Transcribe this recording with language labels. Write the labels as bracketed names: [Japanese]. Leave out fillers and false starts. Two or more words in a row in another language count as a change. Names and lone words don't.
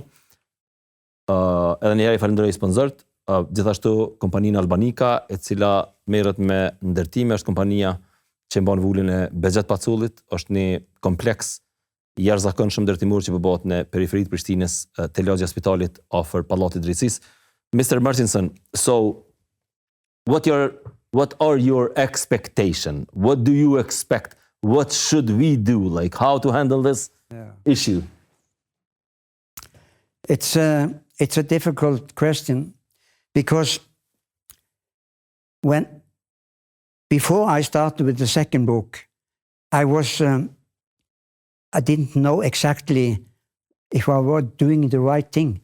[Albanian] Edhe njëherë I falenderoj sponsorët, gjithashtu kompaninë Albanika, e cila merret me ndërtime, është kompania që mban vulin e Bexhet Pacullit, është një kompleks I jashtëzakonshëm ndërtimor që bëhet në periferitë të Prishtinës, te lagja e spitalit afër Pallatit Drejtësisë. [English] Mr. Martinsen, so what are your expectations? What do you expect? What should we do? Like how to handle this issue? It's a difficult question because before I started with the second book, I didn't know exactly if I was doing the right thing.